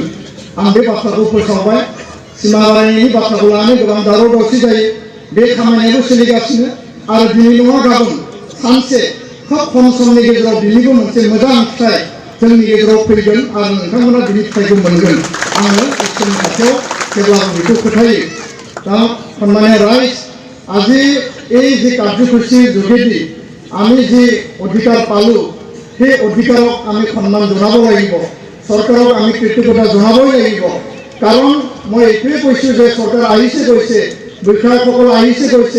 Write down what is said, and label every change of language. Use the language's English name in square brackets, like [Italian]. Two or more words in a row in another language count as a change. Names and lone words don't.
[Bodo] आं बे बाथ्राखौ फोसावबाय। सीमा बारायनायनि बाथ्राखौ लानानै गोबां दावराव दावसि जायो, बे खामानियाबो सोलिगासिनो। आरो दिनै नङा गाबोन सानसे खोब खम समनि गेजेराव बिनिबो मोनसे मोजां फिथाइ जोंनि गेजेराव फैगोन आरो नोंथांमोना बिनि फिथाइखौ मोनगोन। आङो इसोरनि खाथियाव जेब्लाबो बेखौ फोथायो। दा सन्मानिय राइज, [Assamese] আজি এই যে কাৰ্যসূচীৰ যোগেদি আমি যে অধিকাৰ পালোঁ, সেই অধিকাৰক আমি সন্মান জনাব লাগিব, চৰকাৰক আমি কৃতজ্ঞতা জনাবই লাগিব। কাৰণ মই এইটোৱে কৈছোঁ যে চৰকাৰ আহিছে গৈছে, বিষয়াসকল আহিছে গৈছে।